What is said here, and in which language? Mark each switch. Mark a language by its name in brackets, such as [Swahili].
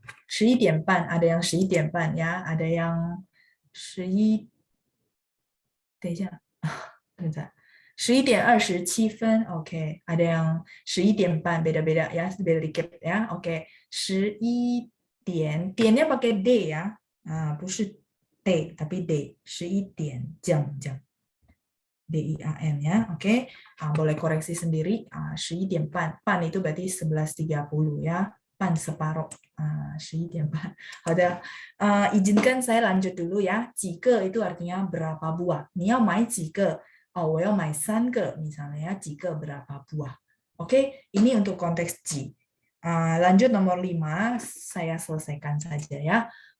[Indonesian] 11点半, ada yang 11点半 ya, ada yang 11， [Chinese] 等一下，等一下， [Indonesian] 11点27分 ，OK， ada yang 11点半 beda-beda ya, beda dikit ya, OK， 11点，点nya pakai D ya, 不是 T tapi D， 11点 jam DIAN ya, OK， boleh koreksi sendiri, 11点半， 半itu berarti 11.30 ya。 [Chinese] 半 separuh, 11点半。好的， [Indonesian] izinkan saya lanjut dulu ya. 几个 itu artinya berapa buah. [Chinese] 你要买几个? [Indonesian] Oh, [Chinese] 我要买3个 [Indonesian] misalnya ya. 几个 berapa buah. Oke, ini untuk konteks 几。lanjut nomor 5, saya selesaikan saja ya.